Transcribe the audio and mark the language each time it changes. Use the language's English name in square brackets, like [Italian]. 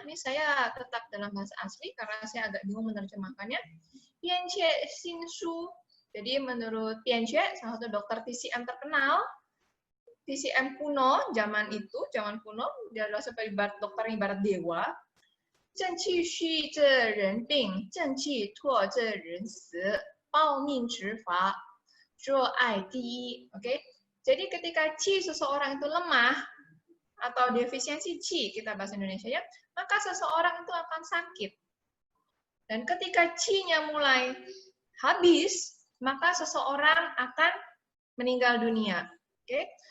[Indonesian] Ini saya tetap dalam bahasa asli karena saya agak bingung menerjemahkannya. Bianque Xinsu. Jadi menurut Bianque, salah satu dokter TCM terkenal, TCM kuno, zaman kuno, dia adalah seperti dokter ibarat dewa. [Chinese] 正气虚则人病，正气脱则人死，报命之法，若爱第一。 [Indonesian] Oke. Jadi ketika qi seseorang itu lemah atau defisiensi qi, kita bahasa Indonesia ya, maka seseorang itu akan sakit. Dan ketika qi-nya mulai habis, maka seseorang akan meninggal dunia. Oke?